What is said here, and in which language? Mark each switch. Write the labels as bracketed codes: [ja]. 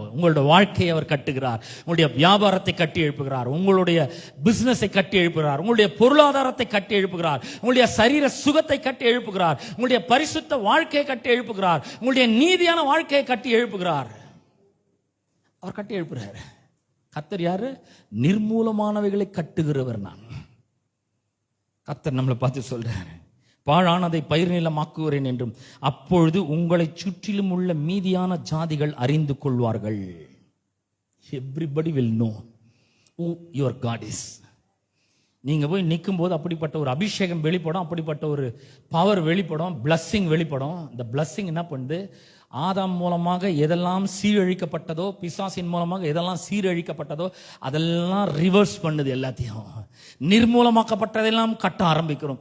[ta] உங்களுடைய வாழ்க்கையை அவர் கட்டுகிறார். உங்களுடைய வியாபாரத்தை கட்டி எழுப்புகிறார், உங்களுடைய பிசினஸை கட்டி எழுப்புகிறார், உங்களுடைய பொருளாதாரத்தை கட்டி எழுப்புகிறார், உங்களுடைய சரீர சுகத்தை கட்டி எழுப்புகிறார், உங்களுடைய பரிசுத்த வாழ்க்கையை கட்டி எழுப்புகிறார், உங்களுடைய நீதியான வாழ்க்கையை கட்டி எழுப்புகிறார். அவர் கட்டி எழுப்புகிறார். கர்த்தர் யாரு? நிர்மூலமானவைகளை கட்டுகிறவர். நான் கர்த்தர் நம்மளை பார்த்து சொல்றாரு, பாழானதை பயிர் நிலமாக்குகிறேன் என்றும் அப்பொழுது உங்களை சுற்றிலும் உள்ள மீதியான ஜாதிகள் அறிந்து கொள்வார்கள். [en] Everybody will know who your God is. [ta] நீங்க போய் நிற்கும் போது அப்படிப்பட்ட ஒரு அபிஷேகம் வெளிப்படும், அப்படிப்பட்ட ஒரு பவர் வெளிப்படும், பிளஸ்ஸிங் வெளிப்படும். இந்த பிளஸ்ஸிங் என்ன பண்ணுது? ஆதாம் மூலமாக எதெல்லாம் சீரழிக்கப்பட்டதோ, பிசாசின் மூலமாக எதெல்லாம் சீரழிக்கப்பட்டதோ அதெல்லாம் ரிவர்ஸ் பண்ணுது. எல்லாத்தையும் நிர்மூலமாக்கப்பட்டதெல்லாம் கட்ட ஆரம்பிக்கிறோம்.